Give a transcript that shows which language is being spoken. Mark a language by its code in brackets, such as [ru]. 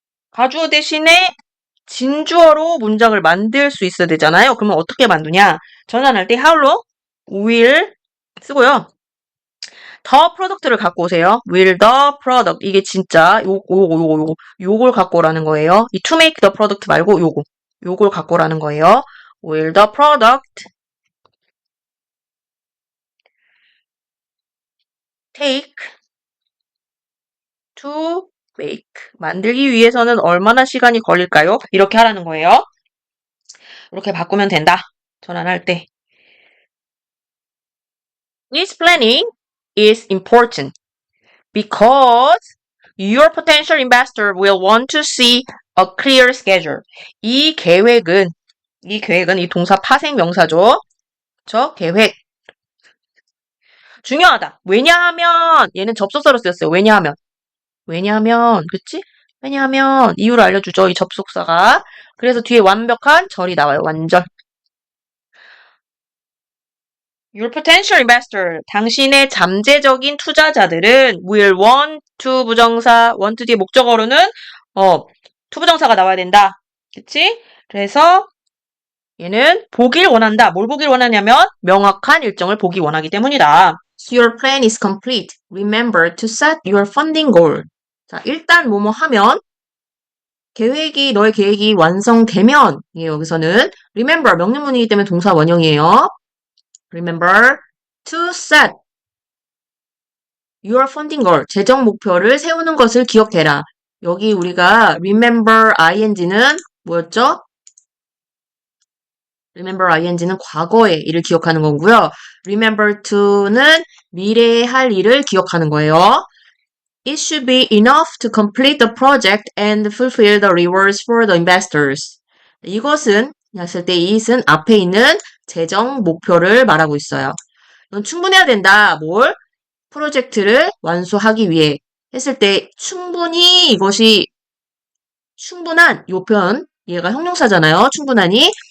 [ko] 가주어 대신에 진주어로 문장을 만들 수 있어야 되잖아요. 그러면 어떻게 만드냐? 전환할 때 how로 will 쓰고요. the product를 갖고 오세요. [en] will the product. [ko] 이게 진짜 요걸 갖고 오라는 거예요. 이 to make the product 말고 요걸 갖고 오라는 거예요. [en] will the product take to make. [ko] 만들기 위해서는 얼마나 시간이 걸릴까요? 이렇게 하라는 거예요. 이렇게 바꾸면 된다. 전환할 때. [en] This planning is important because your potential investor will want to see a clear schedule. [ko] 이 계획은 이 동사 파생 명사죠. 저 계획. 중요하다. 왜냐하면 얘는 접속사로 쓰였어요. 왜냐하면 그치? 왜냐하면 이유를 알려주죠. 이 접속사가. 그래서 뒤에 완벽한 절이 나와요. 완전. [en] Your potential investor, [ko] 당신의 잠재적인 투자자들은 [en] will want to [ko] 부정사, want 뒤에 목적어로는 to 부정사가 나와야 된다. 그치? 그래서 얘는 보길 원한다. 뭘 보길 원하냐면 명확한 일정을 보기 원하기 때문이다. [en] Your plan is complete. Remember to set your funding goal. [ko] 자, 일단 뭐뭐 하면 너의 계획이 완성되면 여기서는 remember 명령문이기 때문에 동사 원형이에요. [en] Remember to set your funding goal. [ko] 재정 목표를 세우는 것을 기억해라. 여기 우리가 remember ing는 뭐였죠? remember ing는 과거의 일을 기억하는 거고요. remember to는 미래에 할 일을 기억하는 거예요. [en] It should be enough to complete the project and fulfill the rewards for the investors. [ko] 이것은 했을 때 it은 앞에 있는 재정 목표를 말하고 있어요. 이건 충분해야 된다. 뭘? 프로젝트를 완수하기 위해 했을 때 충분히 이것이 충분한 요 표현 얘가 형용사잖아요. 충분하니.